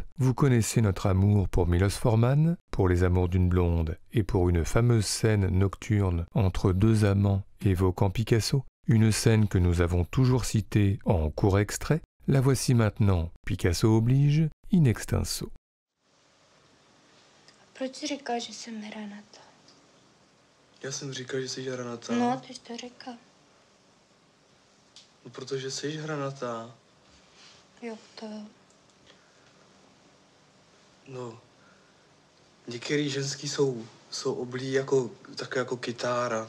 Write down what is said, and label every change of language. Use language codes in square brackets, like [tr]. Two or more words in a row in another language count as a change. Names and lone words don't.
[fr] vous connaissez notre amour pour Milos Forman, pour Les Amours d'une blonde et pour une fameuse scène nocturne entre deux amants évoquant Picasso, une scène que nous avons toujours citée en court extrait. La voici maintenant, Picasso oblige, in extenso. [cs] Proč říkáš, že jsem hra na to? Já jsem říkal, že jsi hranatá. No, ty jsi to říkal. No, protože jsi hranatá. Jo, to jo. No, některý ženský jsou oblí jako, také jako kytára.